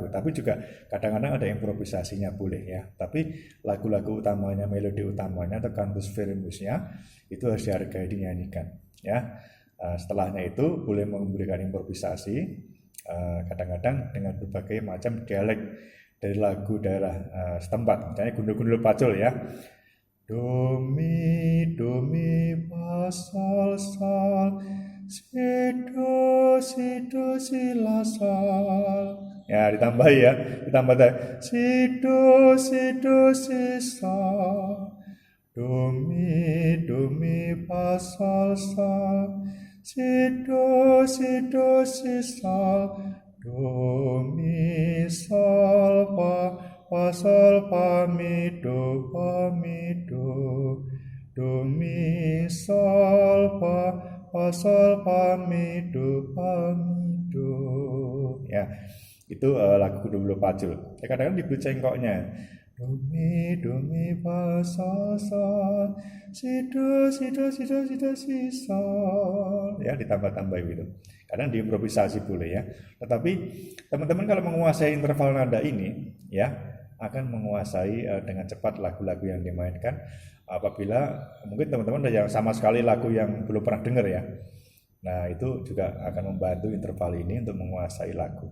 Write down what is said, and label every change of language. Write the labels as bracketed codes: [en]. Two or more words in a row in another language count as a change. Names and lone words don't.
[id] Tapi juga kadang-kadang ada improvisasinya boleh ya. Tapi lagu-lagu utamanya, melodi utamanya atau cantus firmusnya itu harus dihargai, dinyanyikan ya. Setelahnya itu boleh memberikan improvisasi, kadang-kadang dengan berbagai macam dialek dari lagu daerah setempat. Misalnya gundul-gundul pacul ya. Do mi fa sol si la sol. Ya ditambah ya, ditambah si sol. Do mi fa sol si sol. Do mi sol fa sol fa mi do do mi sol fa sol fa mi do ya itu lagu dulu pacul ya, kadang-kadang diberi cengkoknya do mi fa sol si do si sol ya, ditambah-tambah gitu. Kadang diimprovisasi boleh ya. Tetapi teman-teman kalau menguasai interval nada ini ya akan menguasai dengan cepat lagu-lagu yang dimainkan. Apabila mungkin teman-teman ada yang sama sekali lagu yang belum pernah dengar ya. Nah itu juga akan membantu interval ini untuk menguasai lagu.